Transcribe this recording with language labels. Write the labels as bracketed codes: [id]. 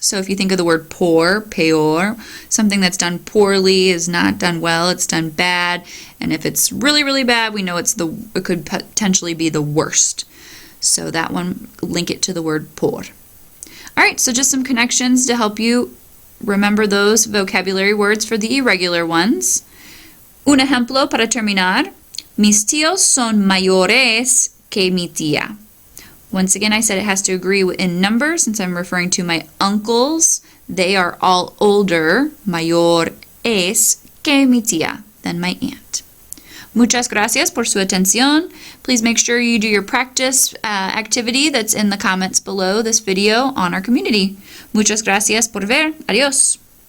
[en] So if you think of the word poor, peor, something that's done poorly is not done well, it's done bad. And if it's really, really bad, we know it could potentially be the worst. So that one, link it to the word por. All right, so just some connections to help you remember those vocabulary words for the irregular ones. [es] Un ejemplo para terminar. Mis tíos son mayores que mi tía. [en] Once again, I said it has to agree in number since I'm referring to my uncles. They are all older, [es] mayores que mi tía, [en] than my aunt. [es] Muchas gracias por su atención. [en] Please make sure you do your practice activity that's in the comments below this video on our community. [es] Muchas gracias por ver. Adiós.